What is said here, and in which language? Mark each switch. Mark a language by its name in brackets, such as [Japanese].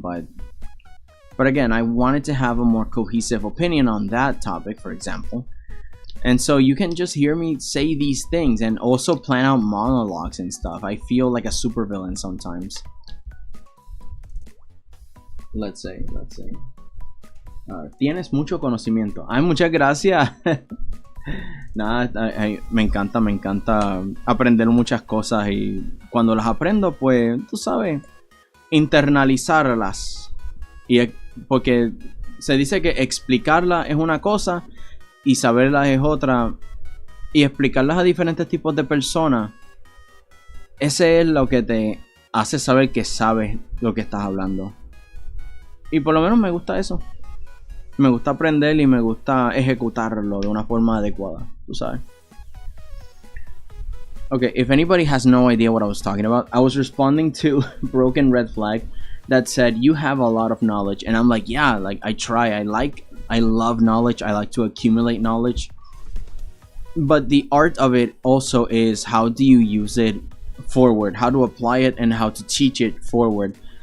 [English] But again, I wanted to have a more cohesive opinion on that topic, for example. And so you can just hear me say these things and also plan out monologues and stuff. I feel like a supervillain sometimes. Let's say. [Spanish] Tienes mucho conocimiento. Ay, muchas gracias. Nada, me encanta aprender muchas cosas y cuando las aprendo, pues, tú sabes, internalizarlas. Porque se dice que explicarlas es una cosa y saberlas es otra. Y explicarlas a diferentes tipos de personas, ese es lo que te hace saber que sabes lo que estás hablando. Y por lo menos me gusta eso. Me gusta aprender y me gusta ejecutarlo de una forma adecuada, tú sabes. [English] Okay, if anybody has no idea what I was talking about, I was responding to Broken Red Flag that said, you have a lot of knowledge. And I'm like, yeah, like I try. I love knowledge. I like to accumulate knowledge. But the art of it also is how do you use it forward, how to apply it, and how to teach it forward.